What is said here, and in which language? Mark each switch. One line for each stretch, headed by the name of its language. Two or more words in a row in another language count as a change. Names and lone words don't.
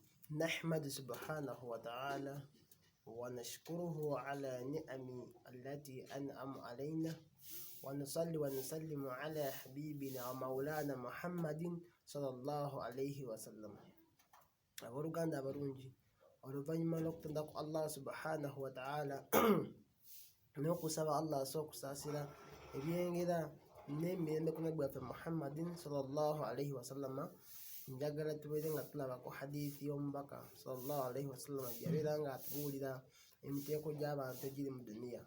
Arabic: نحمد سبحانه وتعالى ونشكره على نعم التي أنعم علينا ونصلي ونسلم على حبيبنا ومولانا محمد صلى الله عليه وسلم.
Ganda: abaruganda abarungi oluvanyuma lw'okutondako
Arabic: الله سبحانه وتعالى
Ganda: n'okusaba Allah asokusaasira ebyengera n'emirembe ku nabbi waffe Muhammadin
Arabic: صلى الله عليه وسلم.
Ganda: Njagala tubeere nga tulaba ku hadithi y'omubaka
Arabic: صلى الله عليه وسلم
Ganda: gyabeera nga atubuulira emiteeko gy'abantu egiri mu duniya.